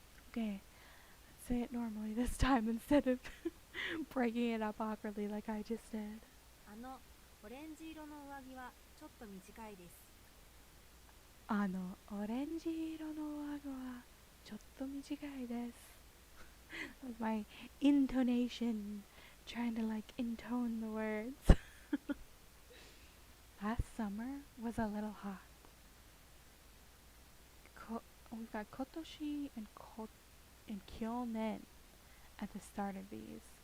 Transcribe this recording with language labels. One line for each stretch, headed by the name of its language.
English: Okay, let's say it normally this time instead of breaking it up awkwardly like I just did.
Japanese: オレンジ色の上着はちょっと短いです。オレンジ色の上着はちょっと短いです。
English: That was my intonation, trying to like intone the words. Last summer was a little hot. We've got kotoshi and kyonen at the start of these.